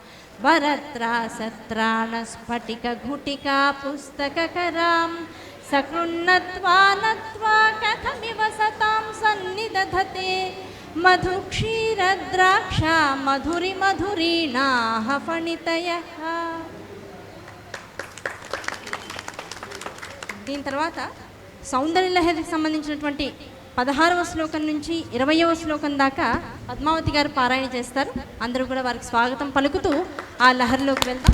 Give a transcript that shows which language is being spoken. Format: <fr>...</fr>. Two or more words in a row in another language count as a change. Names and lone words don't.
<sa>वरत्रासत्राणस्फटिकघुटिका पुस्तककरां सकृन्नत्वा नत्वा कथमिव सतां सन्निदधते मधुक्षीरद्राक्षा मधुरिमधुरीणाः फणितयः.</sa> <te>దీని తర్వాత సౌందర్యలహరికి సంబంధించినటువంటి 16వ శ్లోకం నుంచి 20వ శ్లోకం దాకా పద్మావతి గారు పారాయణ చేస్తారు. అందరూ కూడా వారికి స్వాగతం పలుకుతూ ఆ లహరిలోకి వెళ్తాం.</te>